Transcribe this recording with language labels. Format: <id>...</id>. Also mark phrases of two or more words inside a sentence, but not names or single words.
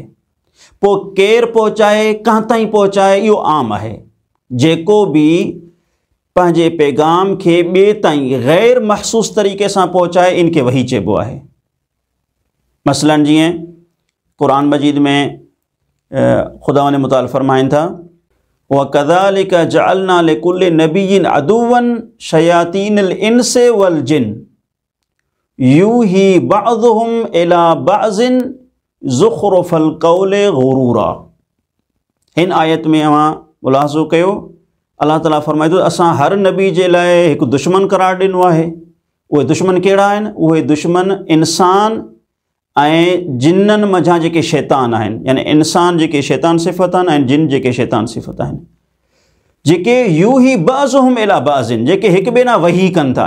<sd>पोइ केरु पहुचाए, कां ताईं पहुचाए, इहो आम आहे। जेको बि पंहिंजे पैगाम खे ॿिए ताईं ग़ैर महसूस तरीक़े सां पहुचाए, इनखे वही चइबो आहे। मसलन जीअं क़ुरान मजीद में ख़ुदा ने मुताल फरमाइनि था,</sd> <ar>وكذلك جعلنا لكل نبي عدوا شياطين الإنس والجن يوحي بعضهم إلى بعض زخرف القول غرورا.</ar> <sd>हिन आयत में अवां मुलाहिज़ो कयो, अल्लाह ताला फरमाए थो असां हर नबी जे लाइ हिकु दुश्मन करार ॾिनो आहे। उहे दुश्मन कहिड़ा आहिनि? उहे दुश्मन इंसान ऐं जिन्ननि मंझां जेके शैतान आहिनि, यानी इंसान जेके शैतान सिफ़त आहिनि ऐं जिन जेके शैतान सिफ़त आहिनि, जेके</sd> <ar>يوحي بعضهم إلى بعض,</ar> <sd>जेके हिक ॿिए ॾांहुं वही कनि था।</sd>